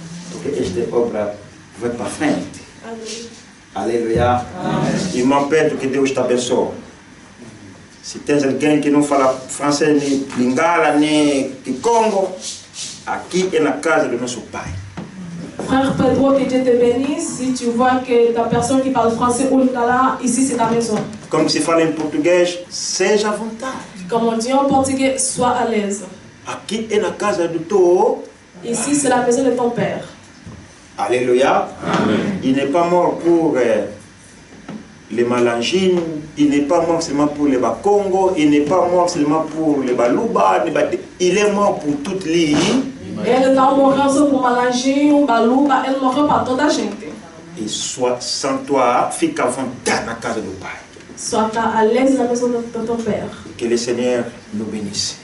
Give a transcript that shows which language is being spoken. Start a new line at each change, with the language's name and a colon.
Portuguese: Porque esta obra vai para frente. Amém. Aleluia. Irmão Pedro, que Deus te abençoe. Se tens alguém que não fala francês, nem lingala, nem de Congo, aqui é na casa do nosso Pai.
French: Frère Pedro, que Dieu te bénisse. Si tu vois que ta personne qui parle français ou lingala, ici c'est ta maison. Comme
Portuguese: se fala em português, seja à vontade.
French: Comme on dit en portugais, sois à l'aise.
Portuguese: Aqui é na casa do teu.
French: Ici c'est la maison de ton père. Alléluia. Amen. Il n'est pas mort pour les Malangines, il n'est pas mort seulement pour les Bakongo, il n'est pas mort seulement pour les Baluba, il est mort pour toute l'île.
Portuguese: Ele não morreu só por Malangine, Baluba, ele morreu para toda a gente.
French: Et sois sans toi,
Portuguese: fica à vontade na casa do Pai.
French: Sois à l'aise
Portuguese: na
French: maison de ton père. Que le Seigneur nous bénisse.